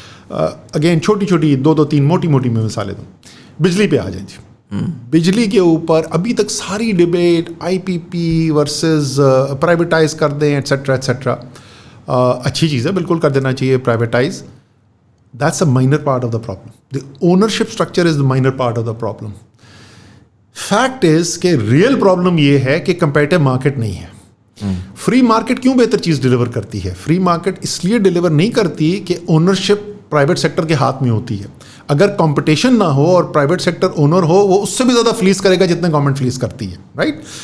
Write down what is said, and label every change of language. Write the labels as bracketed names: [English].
[Urdu] Again چھوٹی چھوٹی 2-3 موٹی موٹی میں مثالیں دوں. بجلی پہ آ جائیں جی. بجلی کے اوپر ابھی تک ساری ڈبیٹ IPP ورسز پرائیویٹائز کر دیں ایٹسیٹرا ایٹسیٹرا. اچھی چیز ہے, بالکل کر دینا چاہیے privatise. [English] That's a minor part of the problem. The ownership structure is the minor part of the problem. [Urdu] Fact is کہ ریئل پرابلم یہ ہے کہ کمپیٹیو مارکیٹ نہیں ہے. فری مارکیٹ کیوں بہتر چیز ڈلیور کرتی ہے؟ فری مارکیٹ اس لیے ڈلیور نہیں کرتی کہ اونرشپ پرائیویٹ سیکٹر کے ہاتھ میں ہوتی ہے. اگر کمپٹیشن نہ ہو اور پرائیویٹ سیکٹر اونر ہو, وہ اس سے بھی زیادہ فلیس کرے گا جتنا گورنمنٹ فلیس کرتی ہے, رائٹ.